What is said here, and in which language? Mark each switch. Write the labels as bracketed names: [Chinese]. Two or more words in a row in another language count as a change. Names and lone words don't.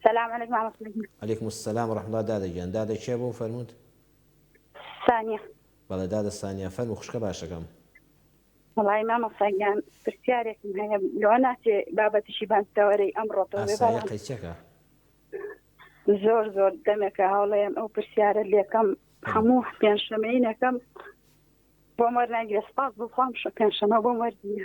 [Arabic] السلام عليكم ورحمة الله. عليكم السلام ورحمة الله. [Central Kurdish] دادا گیان دادا چێ بوو فەرمووت؟ [Arabic] ثانية. [Central Kurdish] بەڵێ دادا سانیا فەرموو خوشکە باشەکەم. والله مامۆستاگیان پرسیارێکم هەیە لەوە ناچێ بابەتیشی بانتەوەرەی ئەمڕۆ ئاسایە قەیچەکە زۆر دەمێکە هەوڵەیەم ئەو پرسیارە لێکەم هەموو پێنجشەمەینەکەم بۆ وەرناگیرە سپاس بخوام پێنجشەمە بۆم وەردیە.